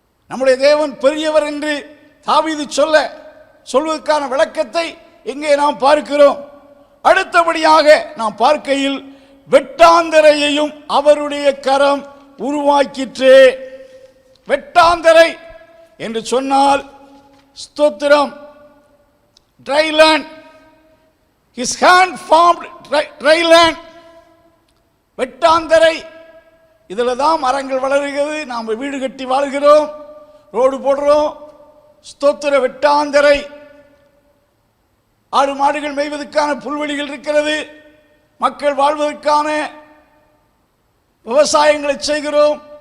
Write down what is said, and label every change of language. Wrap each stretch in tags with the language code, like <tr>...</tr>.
<ta>நம்முடைய தேவன் பெரியவர் என்று தாவீது சொல்வதற்கான விளக்கத்தை இங்கே நாம் பார்க்கிறோம். அடுத்தபடியாக நாம் பார்க்கையில் வெட்டாந்தரையையும் அவருடைய கரம் உருவாக்கிற்று. வெட்டாந்தரை என்று சொன்னால் ஸ்தோத்திரம், dry land.</ta> <en>His hand formed dry land.</en> <ta>வெட்டாந்தரை, இதில் தான் மரங்கள் வளருகிறது. நாம் வீடு கட்டி வாழ்கிறோம், ரோடு போடுறோம். ஸ்தோத்திர வெட்டாந்தரை. ஆடு மாடுகள் மேய்வதற்கான புல்வெளிகள் இருக்கிறது. மக்கள் வாழ்வதற்கான விவசாயங்களை செய்கிறோம்.</ta>